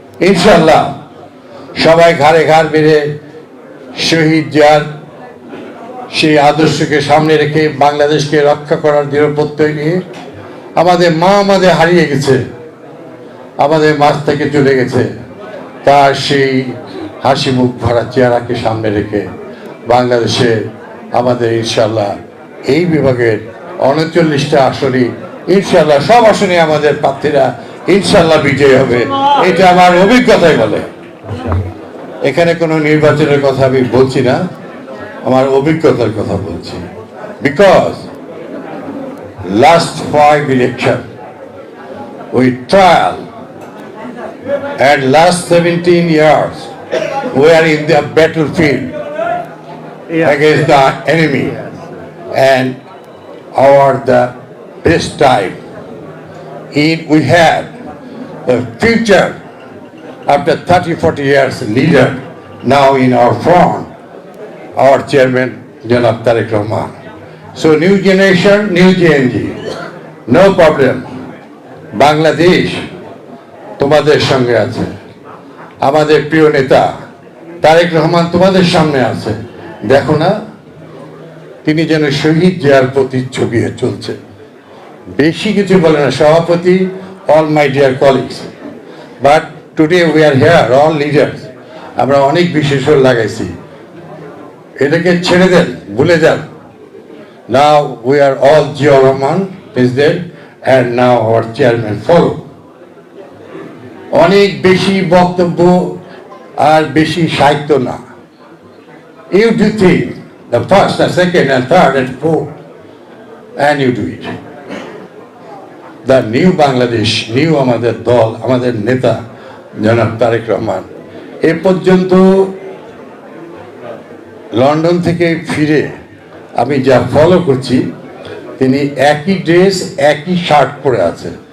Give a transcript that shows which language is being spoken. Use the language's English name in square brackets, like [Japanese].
[Bangla] ইনশাআল্লাহ সবাই ঘাড়ে ঘাড় বেড়ে শহীদ জিয়ার সেই আদর্শকে সামনে রেখে বাংলাদেশকে রক্ষা করার দৃঢ় প্রত্যয় নিয়ে, আমাদের মা আমাদের হারিয়ে গেছে, আমাদের মাঝ থেকে চলে গেছে, তার সেই হাসি মুখ ভরা চেহারাকে সামনে রেখে বাংলাদেশে আমাদের ইনশাআল্লাহ এই বিভাগের 39টা আসনই ইনশাআল্লাহ, সব আসনে আমাদের প্রার্থীরা ইনশাআল্লাহ বিজয়ী হবে। এটা আমার অভিজ্ঞতাই বলে। এখানে কোনো নির্বাচনের কথা আমি বলছি না, আমার অভিজ্ঞতার কথা বলছি। [English] Because last 5 election we trial and last 17 years we are in the battlefield against the enemy, and the best time we had a future after 30-40 years leader now in our front, our chairman Janab Tariq Rahman. So new generation, new GNG, no problem. [Bangla] Bangladesh তোমাদের সঙ্গে আছে, আমাদের প্রিয় নেতা তারেক রহমান তোমাদের সামনে আছে। দেখো না, তিনি যেন শহীদ জিয়ার প্রতিচ্ছবি চলছে, বেশি কিছু বলে না। সভাপতি, [English] all my dear colleagues, but today we are here all leaders, [Bangla] আমরা অনেক বিশেষণ লাগাইছি, এটাকে ছেড়ে দেন, ভুলে যান। [English] Now we are all Zia Rahman president and now our chairman follow. [Bangla] অনেক বেশি বক্তব্য আর বেশি সাহিত্য না। [English] You do things, the first, the second and third and fourth, and you do it. The new Bangladesh, new [Bangla] আমাদের দল, আমাদের নেতা জনাব তারেক রহমান এ পর্যন্ত লন্ডন থেকে ফিরে আমি যা ফলো করছি, তিনি একই ড্রেস একই শার্ট পরে আছে।